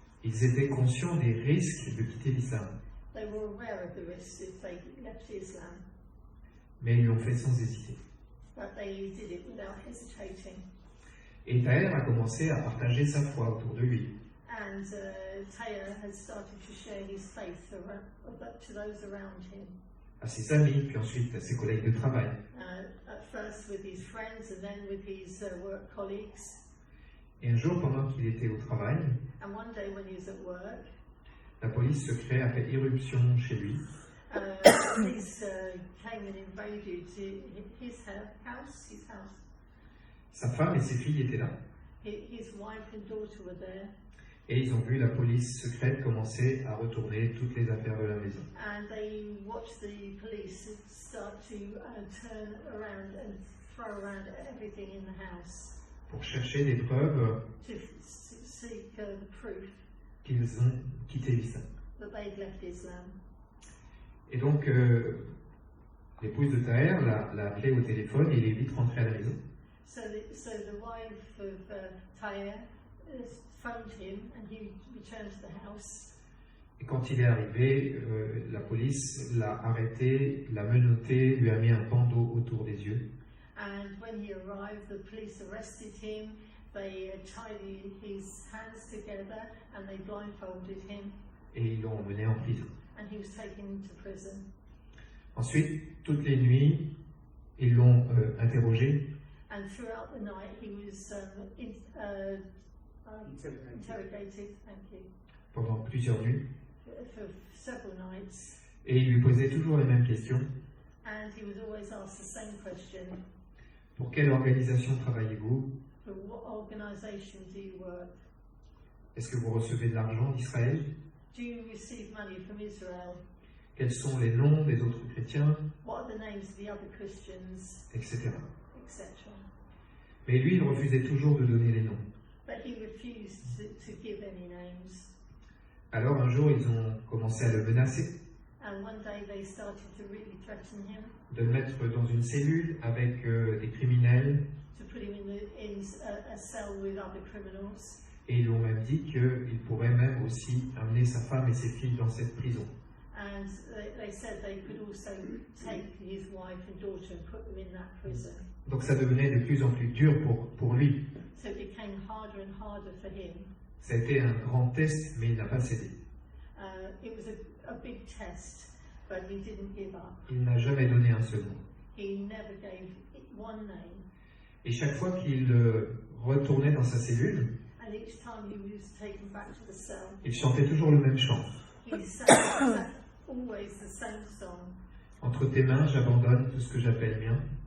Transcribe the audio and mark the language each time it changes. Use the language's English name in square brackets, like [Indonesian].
[French] Ils étaient conscients des risques de quitter l'islam, [English] They were aware of the risks if they left Islam, [French] mais ils l'ont fait sans hésiter. [English] but they did it without hesitating. [French] Et Taher a commencé à partager sa foi autour de lui. [English] And Taya had started to share his faith to those around him. [French] À ses amis, puis ensuite à ses collègues de travail. [English] At first with his friends and then with his work colleagues. [French] Et un jour, pendant qu'il était au travail, [English] And one day when he was at work, [French] la police secrète a fait irruption chez lui. [English] police came and invaded his house. [French] Sa femme et ses filles étaient là. [English] His wife and daughter were there. [French] Et ils ont vu la police secrète commencer à retourner toutes les affaires de la maison. [English] And they watched the police start to turn around and throw around everything in the house [French] Pour chercher des preuves [English] to seek the proof [French] qu'ils ont quitté l'islam. [English] that they'd left Islam. [French] Et donc, l'épouse de Taher l'a appelé au téléphone et il est vite rentré à la maison. [English] So the wife of Taher phoned him and he returned to the house. [French] Et quand il est arrivé, la police l'a arrêté, l'a menotté, lui a mis un bandeau autour des yeux. [English] And when he arrived, the police arrested him. They tied his hands together and they blindfolded him. [French] Et ils l'ont emmené en prison. [English] And he was taken to prison. [French] Ensuite, toutes les nuits, ils l'ont interrogé. [English] And throughout the night, he was interrogated. Thank you. [French] Pendant plusieurs nuits. [English] For several nights. [French] Et il lui posait toujours les mêmes questions. [English] And he was always asked the same question. [French] Pour quelle organisation travaillez-vous? [English] For what organisation do you work? [French] Est-ce que vous recevez de l'argent d'Israël? [English] Do you receive money from Israel? [French] Quels sont les noms des autres chrétiens? [English] What are the names of the other Christians? [French] Etc. [English] Etc. [French] Mais lui, il refusait toujours de donner les noms. [English] But he refused to give any names. [French] Alors un jour, ils ont commencé à le menacer, [English] And one day they started to really threaten him, [French] de le mettre dans une cellule avec des criminels, [English] to put him in a cell with other criminals. [French] et ils lui ont même dit qu'il pourrait même aussi amener sa femme et ses filles dans cette prison. [English] And they said they could also take his wife and daughter and put them in that prison. [French] Donc ça devenait de plus en plus dur pour lui. [English] So it became harder and harder for him. [French] Ça a été un grand test, mais il n'a pas cédé. [English] It was a big test, but he didn't give up. [French] Il n'a jamais donné un seul nom. [English] He never gave one name. [French] Et chaque fois qu'il retournait dans sa cellule, [English] And each time he was taken back to the cell, [French] il chantait toujours le même chant. [English] he sang always the same song. [French] Entre tes mains, j'abandonne tout ce que j'appelle mien.